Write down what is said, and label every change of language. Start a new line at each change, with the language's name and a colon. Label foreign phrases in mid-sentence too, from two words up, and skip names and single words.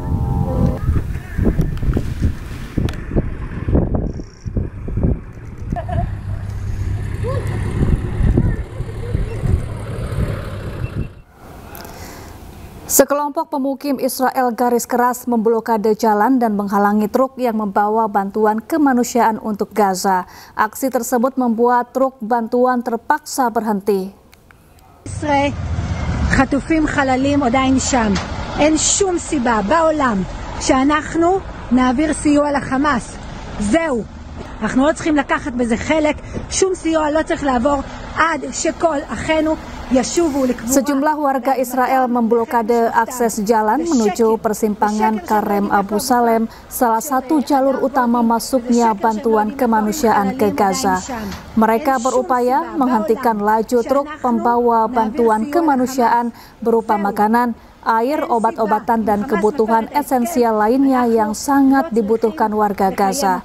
Indonesian: Sekelompok pemukim Israel garis keras memblokade jalan dan menghalangi truk yang membawa bantuan kemanusiaan untuk Gaza. Aksi tersebut membuat truk bantuan terpaksa berhenti.
Hebrew: חטופים חללים עדיין שם. אין שום סיבה בעולם שאנחנו נעביר סיוע לחמאס. זהו. אנחנו לא צריכים לקחת בזה חלק. שום סיוע לא צריך לעבור עד שכל אחינו ישובו לקבורה.
Indonesian: Sejumlah warga Israel memblokade akses jalan menuju persimpangan Karem Abu Salem, salah satu jalur utama masuknya bantuan kemanusiaan ke Gaza. Mereka berupaya menghentikan laju truk pembawa bantuan kemanusiaan berupa makanan, air, obat-obatan, dan kebutuhan esensial lainnya yang sangat dibutuhkan warga Gaza.